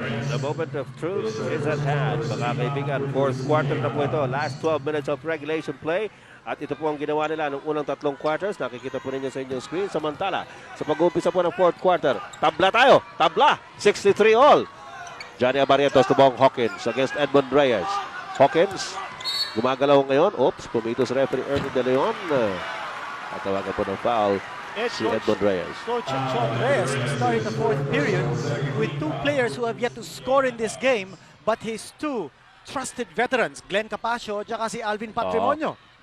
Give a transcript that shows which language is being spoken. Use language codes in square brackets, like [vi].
[en] The moment of truth is at hand, [tl] mga kaibigan. [en] Fourth quarter [tl] na po ito. [en] Last 12 minutes of regulation play. [tl] At ito po ang ginawa nila ng unang tatlong quarters. Nakikita po ninyo sa inyong screen. Samantala, sa pag-uumpisa po ng fourth quarter, tabla tayo. Tabla. 63 all. [en] Johnny Abarrientos to Bong Hawkins against Edmond Reyes. [tl] Hawkins, gumagalaw ngayon. [en] Oops, [tl] pumitos referee Ernie De Leon. At tawagan po ng foul si Edmond Reyes. [en] Coach Sean Reyes starting the fourth period with two players who have yet to score in this game, but his two trusted veterans, Glenn Capasio at si Alvin Patrimonio.